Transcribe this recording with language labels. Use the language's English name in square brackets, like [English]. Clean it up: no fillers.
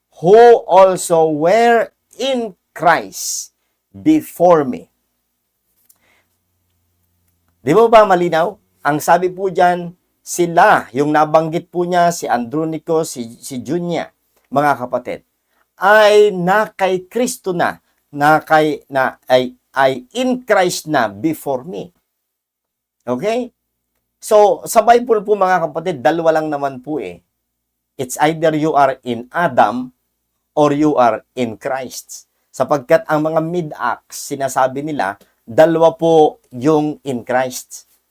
[English] "Who also were in Christ before me." [Filipino] Di ba malinaw? Ang sabi po dyan, sila, yung nabanggit po niya, si Andronicus, si Junia, mga kapatid, ay na kay Kristo na, ay [English] in Christ [Filipino] na [English] before me. [Filipino] Okay? So, sa Bible po, mga kapatid, dalawa lang naman po eh. [English] It's either you are in Adam or you are in Christ. [Filipino] Sapagkat ang mga mid-acts, sinasabi nila, dalawa po yung in Christ.